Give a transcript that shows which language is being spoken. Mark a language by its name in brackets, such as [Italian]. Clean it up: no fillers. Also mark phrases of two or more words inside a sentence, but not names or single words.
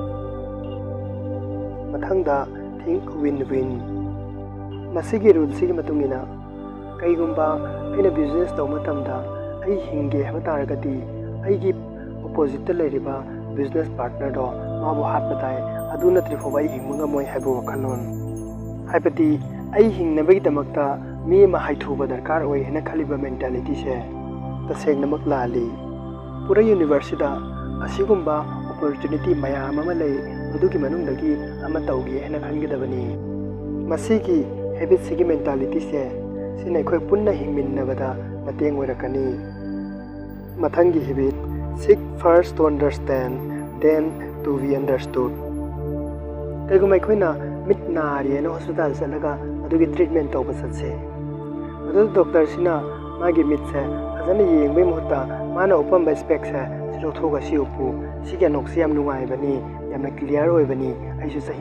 [Manipuri] ꯃꯊꯪꯗ [English] think win win꯫ [Manipuri] ꯃꯁꯤꯒꯤ ꯔꯨꯜꯁꯤꯒꯤ ꯃꯇꯨꯡ ꯏꯟꯅ ꯀꯩꯒꯨꯝꯕ ꯑꯩꯅ ꯕꯤꯖꯤꯅꯦꯁ ꯇꯧꯕ ꯃꯇꯝꯗ ꯑꯩ ꯍꯤꯡꯒꯦ ꯍꯥꯏꯕ ꯇꯥꯔꯒꯗꯤ ꯑꯩꯒꯤ ꯑꯣꯄꯣꯖꯤꯠꯇ ꯂꯩꯔꯤꯕ [English] business partner [Manipuri] ꯃꯥꯕꯨ ꯍꯥꯠꯄ ꯇꯥꯏ, ꯑꯗꯨ ꯅꯠꯇ꯭ꯔꯤ ꯐꯥꯎꯕ ꯑꯩ ꯍꯤꯡꯕ ꯉꯝꯃꯣꯏ ꯍꯥꯏꯕ ꯋꯥꯈꯜꯂꯣꯟ꯫ ꯍꯥꯏꯕꯗꯤ ꯑꯩ ꯍꯤꯡꯅꯕꯒꯤꯗꯃꯛꯇ ꯃꯤ ꯑꯃ ꯍꯩꯊꯨꯕ ꯗꯔꯀꯥꯔ ꯑꯣꯏ ꯍꯥꯏꯅ ꯈꯜꯂꯤꯕ ꯃꯦꯟꯇꯥꯂꯤꯇꯤꯁꯦ ꯇꯁꯦꯡꯅꯃꯛ ꯂꯥꯜꯂꯤ꯫ ꯄꯨꯔꯥ ꯌꯨꯅꯤꯚꯔꯁꯁꯤꯗ ꯑꯁꯤꯒꯨꯝꯕ ꯑꯣꯄꯣꯔꯆꯨꯅꯤꯇꯤ ꯃꯌꯥꯝ ꯑꯃ ꯂꯩ, ꯃꯗꯨꯒꯤ ꯃꯅꯨꯡꯗꯒꯤ ꯑꯃ ꯇꯧꯒꯦ ꯍꯥꯏꯅ ꯈꯟꯒꯗꯕꯅꯤ꯫ ꯃꯁꯤꯒꯤ ꯍꯦꯕꯤꯠꯁꯤꯒꯤ ꯃꯦꯟꯇꯥꯂꯤꯇꯤꯁꯦ ꯁꯤꯅ ꯑꯩꯈꯣꯏ ꯄꯨꯟꯅ ꯍꯤꯡꯃꯤꯟꯅꯕꯗ ꯃꯇꯦꯡ ꯑꯣꯏꯔꯛꯀꯅꯤ꯫ ꯃꯊꯪꯒꯤ ꯍꯦꯕꯤꯠ, [English] seek first to understand, then to be understood꯫ [Manipuri] ꯀꯩꯒꯨꯝꯕ ꯑꯩꯈꯣꯏꯅ ꯃꯤꯠ ꯅꯥꯔꯦꯅ ꯍꯣꯁꯄꯤꯇꯥꯜ ꯆꯠꯂꯒ ꯑꯗꯨꯒꯤ ꯇ꯭ꯔꯤꯠꯃꯦꯟ ꯇꯧꯕ ꯆꯠꯁꯦ꯫ ꯑꯗꯨ ꯗꯣꯛꯇꯔꯁꯤꯅ ꯃꯥꯒꯤ ꯃꯤꯠꯁꯦ ꯐꯖꯅ ꯌꯦꯡꯕꯒꯤ ꯃꯍꯨꯠꯇ ꯃꯥꯅ ꯎꯞꯄꯝꯕ ꯁ꯭ꯄꯦꯛꯁꯦ ꯁꯤ ꯂꯧꯊꯣꯛꯑꯒ ꯁꯤ ꯎꯞꯄꯨ, ꯁꯤꯒꯤ ꯑꯅꯣꯛꯁꯤ ꯌꯥꯝ ꯅꯨꯡꯉꯥꯏꯕꯅꯤ, ꯌꯥꯝꯅ ꯀ꯭ꯂꯤꯌꯥꯔ ꯑꯣꯏꯕꯅꯤ, ꯑꯩꯁꯨ ꯆꯍꯤ